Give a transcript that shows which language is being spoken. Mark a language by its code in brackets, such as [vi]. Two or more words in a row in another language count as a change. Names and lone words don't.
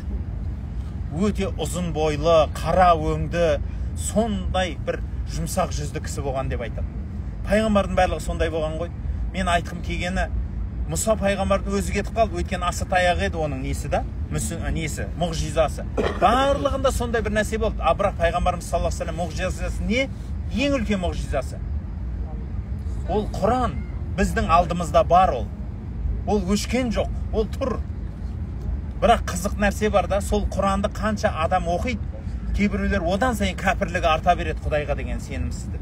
[kk] Өте ұзын бойлы, қара өңді, сондай бір жұмсақ жүзді кісі болған деп айтады. Пайғамбардың барлығы сондай болған ғой. Мен айтқым келгені, Мұса пайғамбардың өзі кетіп қалды, өйткені асы таяқ еді оның несі да, мұғжизасы. Барлығында сондай бір нәрсе болды. Бірақ пайғамбарымыз [ar] صلى الله عليه وسلم [kk] мұғжизасы не? Ең үлкен мұғжизасы. Ол Құран біздің алдымызда бар ол. Ол өшкен жоқ, ол тұр. Бірақ қызық нәрсе бар да, сол Құранды қанша адам оқиды, кейбіреулер одан сайын кәпірлігі арта береді, Құдайға деген сенімсіздігі.